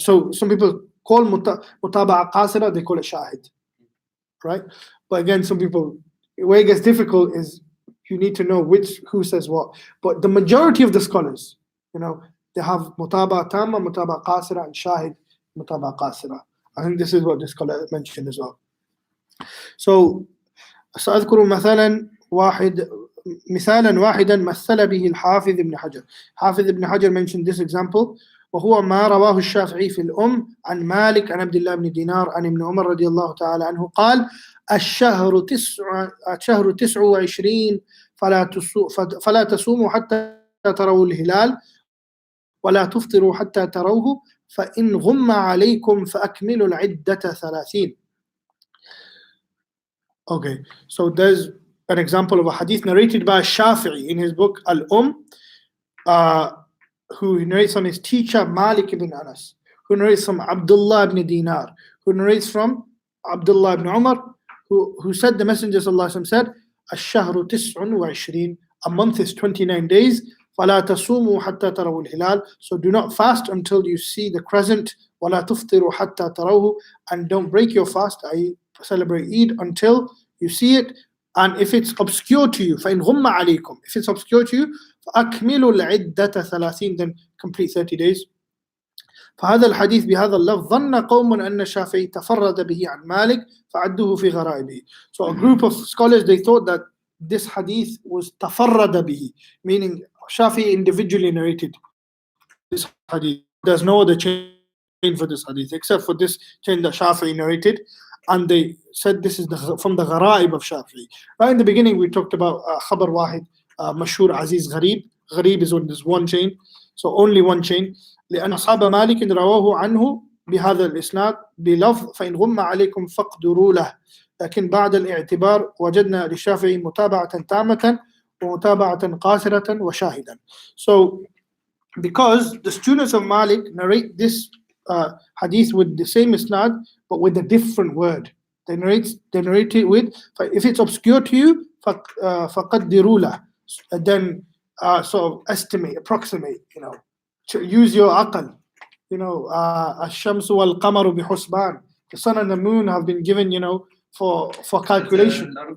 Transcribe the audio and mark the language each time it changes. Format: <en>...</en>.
<en>So some people call Mutaba'a Qasira, they call it shahid, right? But again, some people, where it gets difficult is you need to know who says what. But the majority of the scholars, they have Mutaba'a Tamma, Mutaba'a Qasira, and shahid, Mutaba'a Qasira. I think this is what this scholar mentioned as well.</en> <ar>So سأذكر مثلا واحدا مثلا مثل به الحافظ ابن حجر.</ar> <en>Hafiz ibn Hajar mentioned this example</en> <ar>وهو ما رواه الشافعي في الأم عن مالك عن عبد الله بن دينار عن ابن عمر رضي الله تعالى عنه قال الشهر 29 فلا تصوموا حتى تروا الهلال ولا تفطروا حتى تروه فإن غم عليكم فأكملوا العدة 30.</ar> <en>Okay, so there's an example of a hadith narrated by Shafi'i in his book Al-Who narrates from his teacher Malik ibn Anas, who narrates from Abdullah ibn Dinar, who narrates from Abdullah ibn Umar, who said the Messenger ﷺ said, Ash-shahru 29, a month is 29 days,</en> <ar>فَلَا تَصُومُوا حَتَّى تَرَوُوا الْهِلَالِ,</ar> <en>so do not fast until you see the crescent,</en> <ar>وَلَا تُفْطِرُوا حَتَّى تَرَوْهُ,</ar> <en>and don't break your fast, i.e. celebrate Eid until you see it. And if it's obscure to you,</en> <ar>فَإِنْ غُمَّ عَلَيْكُمْ,</ar> <en>if it's obscure to you,</en> <ar>فَأَكْمِلُوا الْعِدَّةَ 30,</ar> <en>then complete 30 days.</en> <ar>فهذا الحديث بهذا اللفظ ظن قوم أن الشافعي تفرد به عن مالك فعدوه في غرائبه.</ar> <en>So a group of scholars, they thought that this hadith was</en> <ar>تفرد به,</ar> <en>meaning Shafi'i individually narrated this hadith. There's no other chain for this hadith except for this chain that Shafi'i narrated, and they said this is from the gharaib of Shafi'i. Right in the beginning we talked about khabar wahid, mashhur, aziz, gharib. Gharib is when there's one chain, so only one chain.</en> <ar>لأن أصحاب مالك رواه عنه بهذا الإسناد بلفظ فإن غم عليكم فاقدروا له، لكن بعد الاعتبار وجدنا للشافعي متابعة تامة ومتابعة قاصرة وشاهدا.</ar> <en>So because the students of Malik narrate this hadith with the same isnad but with a different word, they narrate it with, if it's obscure to you,</en> <ar>فقدروا له,</ar> <en>then sort of estimate, approximate, use your aql,</en> <ar>الشمس والقمر بحسبان,</ar> <en>the sun and the moon have been given, for calculation.</en>